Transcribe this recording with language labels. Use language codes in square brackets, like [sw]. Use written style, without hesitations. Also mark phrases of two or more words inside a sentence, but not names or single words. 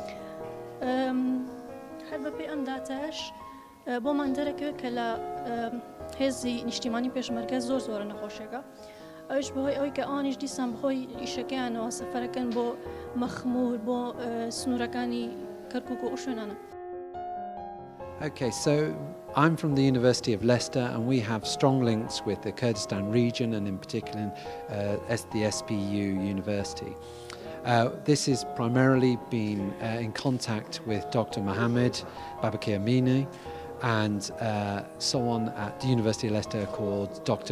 [ckb] هەر بەپێ ئەم داتایش بۆمان دەرەکەوێت کە لە هێزی نیشتیمانی پێشمەرگە زۆرە نەخۆشیەکە ئەوش بەهۆی ئەوەی کە ئەوانیش دیسان بخۆی ئیشەکەیانەوە سەفەرەکەن بۆ مەخمور بۆ سنوورەکانی کەرکووک و شوێنانە. [en] Okay, so I'm from the University of Leicester and we have strong links with the Kurdistan region and in particular the SPU University. This has primarily been in contact with Dr. Mohammed Babakir Amini and someone at the University of Leicester called Dr.